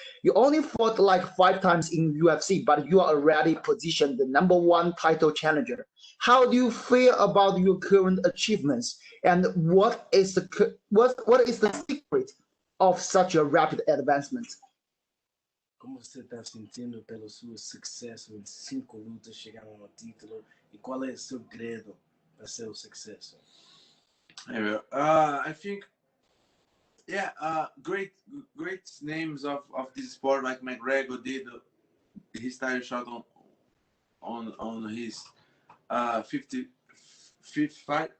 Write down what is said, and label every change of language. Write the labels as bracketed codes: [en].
[en] You only fought like 5 times in UFC, but you are already positioned the #1 title challenger. How do you feel about your current achievements, and what is the secret of such a rapid advancement? [pt] Como você está sentindo pelo seu sucesso em 5 lutas, chegaram no título? E qual é o segredo para seu sucesso? [en] I think, great names of this sport like McGregor did his title shot on his 55th fight.